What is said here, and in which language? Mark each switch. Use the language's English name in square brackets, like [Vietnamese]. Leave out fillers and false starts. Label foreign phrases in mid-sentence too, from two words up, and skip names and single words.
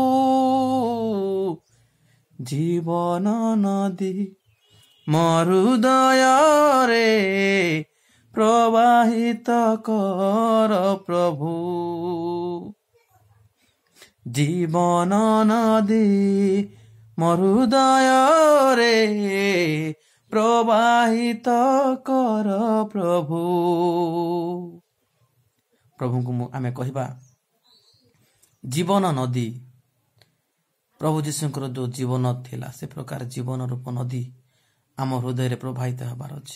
[Odia] ଜୀବନ ନଦୀ ମୋ ହୃଦୟ ରେ ପ୍ରବାହିତ କର ପ୍ରଭୁ। ଜୀବନ ନଦୀ ମୋ ହୃଦୟରେ ପ୍ରବାହିତ କର ପ୍ରଭୁ। ପ୍ରଭୁଙ୍କୁ ଆମେ କହିବା ଜୀବନ ନଦୀ। ପ୍ରଭୁ ଯୀଶୁଙ୍କର ଯେଉଁ ଜୀବନ ଥିଲା ସେ ପ୍ରକାର ଜୀବନ ରୂପ ନଦୀ ଆମ ହୃଦୟରେ ପ୍ରବାହିତ ହେବାର ଅଛି।